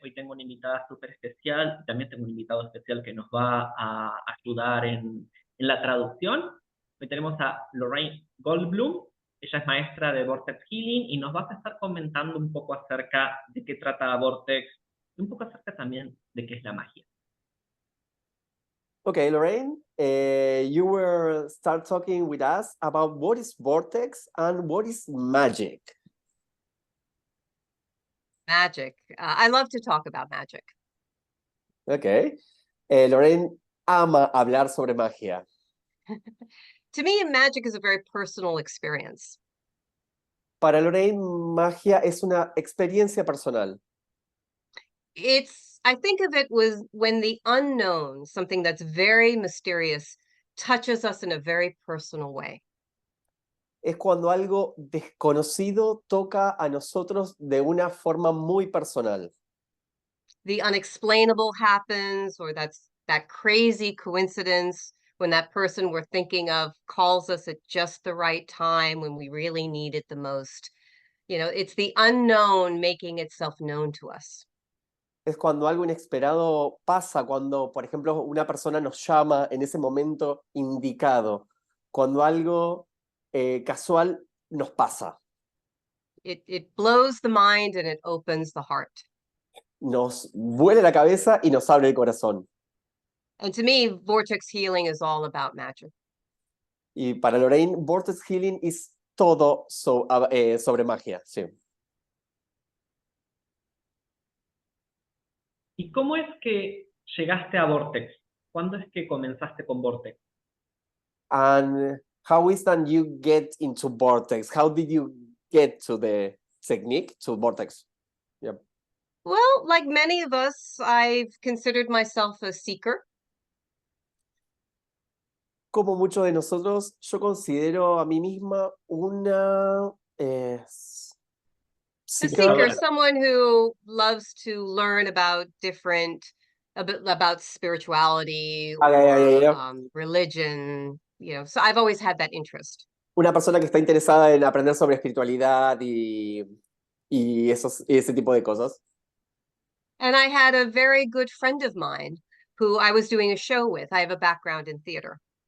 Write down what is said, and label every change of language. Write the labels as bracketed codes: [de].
[es] Hoy tengo una invitada súper especial y también tengo un invitado especial que nos va a ayudar en la traducción. Hoy tenemos a Lorraine Goldbloom. Ella es maestra de Vortex Healing y nos va a estar comentando un poco acerca de qué trata Vortex y un poco acerca también de qué es la magia. [en] Okay, Lorraine, you will start talking with us about what is vortex and what is magic. Magic. I love to talk about magic. [es] Okay. Lorraine ama hablar sobre magia. [en] To me, magic is a very personal experience. [es] Para Lorraine, magia es una experiencia personal. [en] I think of it was when the unknown, something that's very mysterious, touches us in a very personal way. [es] Es cuando algo desconocido toca a nosotros de una forma muy personal. [en] The unexplainable happens, or that crazy coincidence when that person we're thinking of calls us at just the right time when we really need it the most. You know, it's the unknown making itself known to us. [es] Es cuando algo inesperado pasa, cuando, por ejemplo, una persona nos llama en ese momento indicado, cuando algo casual nos pasa. [en] It blows the mind and it opens the heart. [es] Nos vuela la cabeza y nos abre el corazón. [en] And to me, Vortex Healing is all about magic. [es] Y para Lorraine, Vortex Healing es todo sobre magia, sí. ¿Y cómo es que llegaste a Vortex? ¿Cuándo es que comenzaste con Vortex? [en] And how is that you get into Vortex? How did you get to the technique, to Vortex? Yep. Well, like many of us, I've considered myself a seeker. [es] Como muchos de nosotros, yo considero a mí misma una [en] A seeker, someone who loves to learn about about spirituality or religion. You know, so I've always had that interest. [es] Una persona que está interesada en aprender sobre espiritualidad y ese tipo de cosas. [en] And I had a very good friend of mine who I was doing a show with. I have a background in theater.